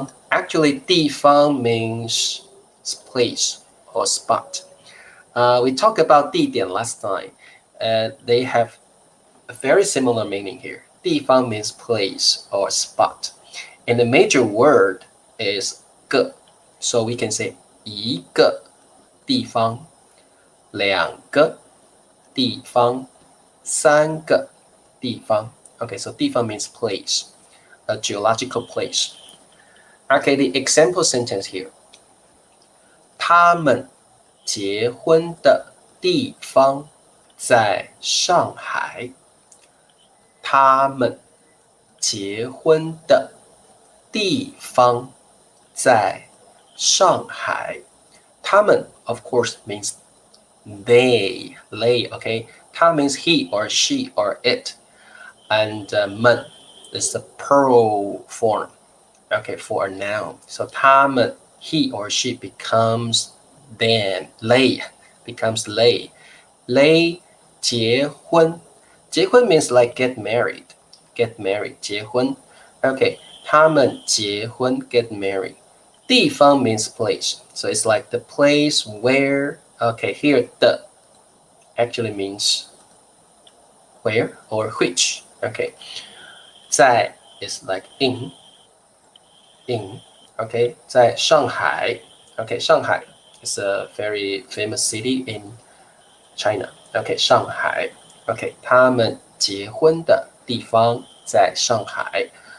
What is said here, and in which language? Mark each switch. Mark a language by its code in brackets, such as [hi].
[en] Actually, 地方 means place or spot. We talked about 地点 last time. They have a very similar meaning here. 地方 means place or spot. And the major word is 个. So we can say [zh] 一个地方, 两个地方, 三个地方. [en] Okay, so 地方 means place, a geological place. Okay, the example sentence here. [zh] 他们结婚的地方在上海。他们结婚的地方在上海。 [en] 他们 of course means they, okay? 他 means he or she or it. And 们 is the plural form, okay, for a noun. So 他们 he or she becomes then, becomes they. [zh] 结婚. [en] 结婚 means like get married. [zh] 结婚. [en] Okay, 他们结婚 get married. 地方 means place. So it's like the place where, okay, here the actually means where or which. Okay, 在 is like in, okay, [zh] 在上海. [en] Okay, Shanghai is a very famous city in China. Okay, 上海. [zh] Okay, 他们结婚的地方在上海.